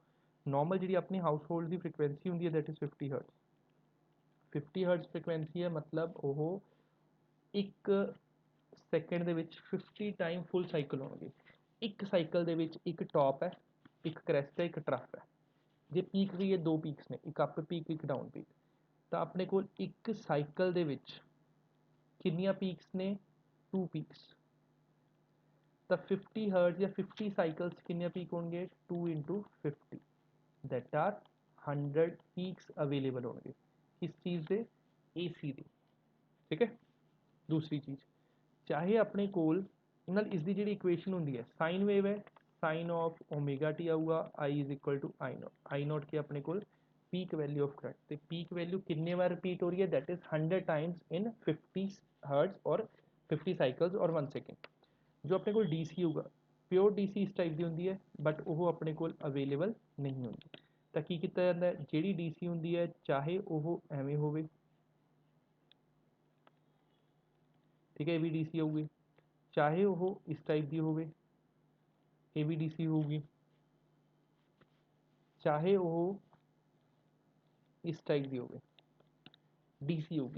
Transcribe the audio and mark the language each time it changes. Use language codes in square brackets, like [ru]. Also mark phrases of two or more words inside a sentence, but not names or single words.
[pa] ਨਾਰਮਲ ਜਿਹੜੀ ਆਪਣੀ ਹਾਊਸ ਹੋਲਡ ਦੀ ਫ੍ਰੀਕੁਐਂਸੀ ਹੁੰਦੀ ਹੈ [en] that is [pa] 50 ਹਰਟਜ਼ 50 ਹਰਟਜ਼ ਫ੍ਰੀਕੁਐਂਸੀ ਹੈ ਮਤਲਬ ਉਹ ਇੱਕ ਸੈਕਿੰਡ ਦੇ ਵਿੱਚ 50 [en] time full cycle [pa] ਹੋਣਗੇ ਇੱਕ ਸਾਈਕਲ ਦੇ ਵਿੱਚ ਇੱਕ ਟੌਪ ਹੈ ਇੱਕ ਕ੍ਰੈਸਟ ਹੈ ਇੱਕ ਟਰਫ ਹੈ ਜੇ ਪੀਕ ਵੀ ਇਹ ਦੋ ਪੀਕਸ ਨੇ ਇੱਕ [en] up peak [pa] ਇੱਕ [en] down peak [pa] ਤਾਂ ਆਪਣੇ ਕੋਲ ਇੱਕ ਸਾਈਕਲ ਦੇ ਵਿੱਚ ਕਿੰਨੀਆਂ ਪੀਕਸ ਨੇ 2 ਪੀਕਸ ਤਾਂ 50 ਹਰਟਜ਼ ਜਾਂ 50 ਸਾਈਕਲਸ ਕਿੰਨੀਆਂ ਪੀਕ ਹੋਣਗੇ [en] 2 into 50 that are 100 peaks available [pa] ਹੋਣਗੇ ਕਿਸ ਚੀਜ਼ ਦੇ AC ਦੇ ਠੀਕ ਹੈ ਦੂਸਰੀ ਚੀਜ਼ ਚਾਹੇ ਆਪਣੇ ਕੋਲ ਨਾਲ ਇਸ ਦੀ ਜਿਹੜੀ ਇਕੁਏਸ਼ਨ ਹੁੰਦੀ ਹੈ [en] sine wave [pa] ਹੈ [en] sine of omega t [pa] ਆਊਗਾ [en] I is equal to I naught [pa] ਕੀ ਆਪਣੇ ਕੋਲ [en] peak value of current, [pa] ਤੇ [en] peak value [pa] ਕਿੰਨੇ ਵਾਰ ਰਿਪੀਟ ਹੋ ਰਹੀ ਹੈ, [en] that is 100 times in 50 hertz or 50 cycles or 1 second. [pa] ਜੋ ਆਪਣੇ ਕੋਲ ਡੀਸੀ ਹੋਊਗਾ, [en] pure DC [pa] ਇਸ ਟਾਈਪ ਦੀ ਹੁੰਦੀ ਹੈ, ਬਟ ਉਹ ਆਪਣੇ ਕੋਲ ਅਵੇਲੇਬਲ ਨਹੀਂ ਹੁੰਦੀ। ਤਾਂ ਕੀ ਕੀਤਾ ਜਾਂਦਾ ਹੈ, ਜਿਹੜੀ ਡੀਸੀ ਹੁੰਦੀ ਹੈ ਚਾਹੇ ਉਹ ਐਵੇਂ ਹੋਵੇ, ਠੀਕ ਹੈ, ਇਹ ਵੀ ਡੀਸੀ ਹੋਊਗੀ, ਚਾਹੇ ਉਹ ਇਸ ਟਾਈਪ ਦੀ ਹੋਵੇ, ਇਹ ਵੀ ਡੀਸੀ ਹੋਊਗੀ, ਚਾਹੇ ਉਹ ਇਸ ਟਾਈਪ ਦੀ ਹੋਵੇ, ਡੀਸੀ ਹੋਊਗੀ।